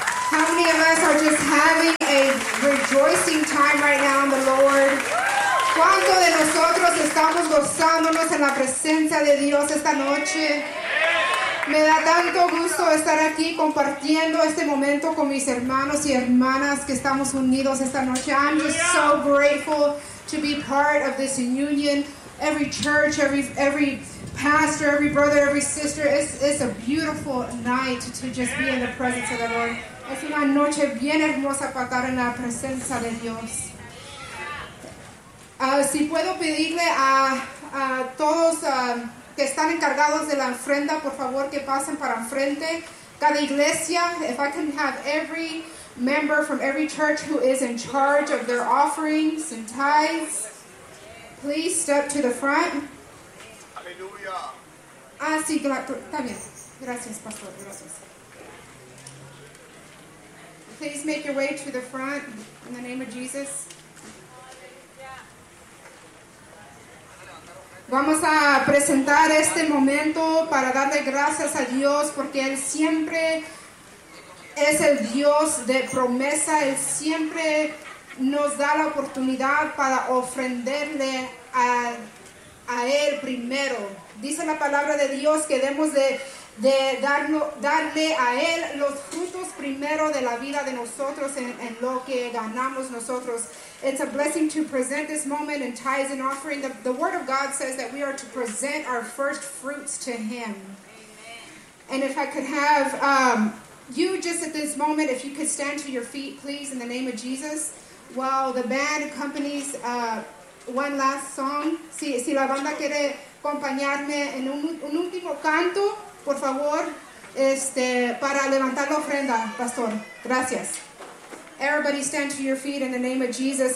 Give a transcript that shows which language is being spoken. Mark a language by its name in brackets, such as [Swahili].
[English] How many of us are just having a rejoicing time right now in the Lord? [Spanish] ¿Cuánto de nosotros estamos gozándonos en la presencia de Dios esta noche? Me da tanto gusto estar aquí compartiendo este momento con mis hermanos y hermanas que estamos unidos esta noche. [English] I'm just so grateful to be part of this union. Every church, every pastor, every brother, every sister, it's a beautiful night to just be in the presence of the Lord. [Spanish] Es una noche bien hermosa para estar en la presencia de Dios. Si puedo pedirle a todos que están encargados de la ofrenda, por favor, que pasen para enfrente. Cada iglesia, [English] if I can have every member from every church who is in charge of their offerings and tithes, please step to the front. [Spanish] Aleluya. Ah, sí, está bien. Gracias, pastor. Gracias. [English] Please make your way to the front in the name of Jesus. [Spanish] Vamos a presentar este momento para darle gracias a Dios porque Él siempre es el Dios de promesa. Él siempre nos da la oportunidad para ofrenderle a Él primero. Dice la palabra de Dios que debemos de darle a Él los frutos primero de la vida de nosotros en lo que ganamos nosotros. [English] It's a blessing to present this moment in tithes and offering. The word of God says that we are to present our first fruits to Him. Amen. And if I could have you just at this moment, if you could stand to your feet, please, in the name of Jesus, while the band accompanies one last song. [Spanish] Si la banda quiere acompañarme en un último canto, por favor, para levantar la ofrenda, pastor. Gracias. [English] Everybody stand to your feet in the name of Jesus.